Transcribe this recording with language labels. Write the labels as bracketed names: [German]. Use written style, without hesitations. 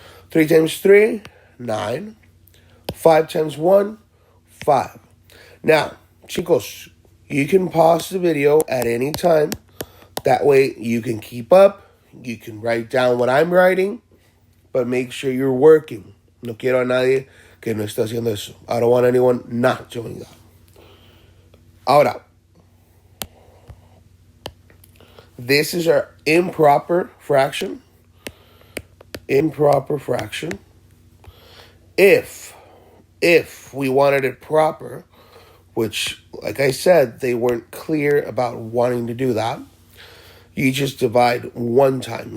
[English] 3 times 3, 9. 5 times 1, 5. Now, chicos, you can pause the video at any time. That way you can keep up. You can write down what I'm writing. But make sure you're working. [Spanish] No quiero a nadie que no esté haciendo eso. [English] I don't want anyone not doing that. Ahora, this is our improper fraction. Improper fraction. If we wanted it proper, which, like I said, they weren't clear about wanting to do that, you just divide 1 time.